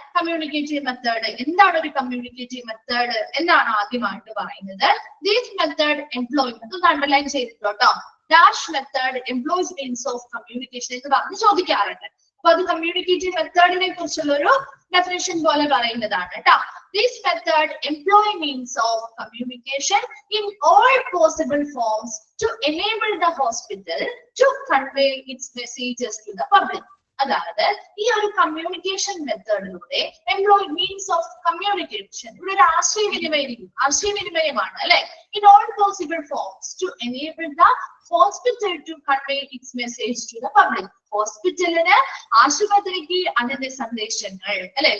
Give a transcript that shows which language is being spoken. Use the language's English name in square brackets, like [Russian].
[Malayalam] Communicative method എന്താണ്, ഒരു communicative method എന്നാണ് ആദ്യമായിട്ട് പറയുന്നത്. [English] this method employment [Malayalam] ഒന്ന് അണ്ടർലൈൻ ചെയ്തിട്ടോ കേട്ടോ. [English] dash method employs means of communication [Malayalam] എന്ന് പറഞ്ഞ് ചോദിക്കാറുണ്ട്. അപ്പൊ അത് കമ്മ്യൂണിക്കേറ്റീവ് മെത്തേഡിനെ കുറിച്ചുള്ള ഒരു ഡെഫിനിഷൻ പോലെ പറയുന്നതാണ് കേട്ടോ. [English] This method employ means of communication in all possible forms to enable the hospital to convey its messages to the public. [Malayalam] അതായത് ഈ ഒരു communication മെത്തേഡിലൂടെ [English] employ means of communication [Malayalam] ഇവിടെ ഒരു ആശയവിനിമയമാണ് അല്ലെ. [English] In all possible forms to enable the hospital to convey its message to the public. [Malayalam] ഹോസ്പിറ്റലിന് ആശുപത്രിക്ക് അതിന്റെ സന്ദേശങ്ങൾ അല്ലെ.